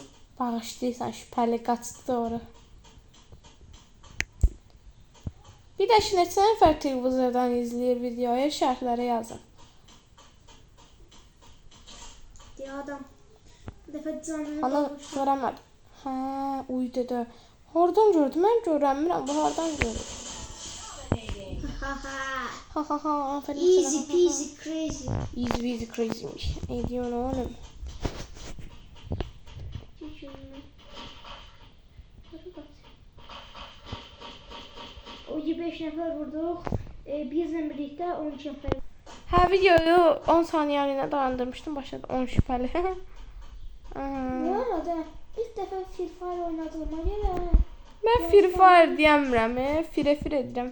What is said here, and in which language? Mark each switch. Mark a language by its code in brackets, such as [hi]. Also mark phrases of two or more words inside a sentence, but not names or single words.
[az] Bağışlayırsan, şübhəli qaçdı doğru. Bir də neçə nəfər televizordan izləyir videoyu, şərhlərə yazın. Deyə adam. Bu dəfə canlı Ana, görəmədim. Hə, uydu da. Hardan gördüm? Mən görəmirəm. Bu hardan görür? [en] Easy peasy crazy. Easy peasy [tr] crazymiş. Ne diyorsun oğlum? [az] O 5 nəfər vurduq. Bizlə birlikdə 12 nəfər. Hə, videoyu 10 saniyəliyinə dayandırmışdım. Başladı 10 şübhəli. Ne arada? İlk dəfə Free Fire oynadığıma görə. Mən Free Fire deyəmirəm, Fire-Fire edirəm.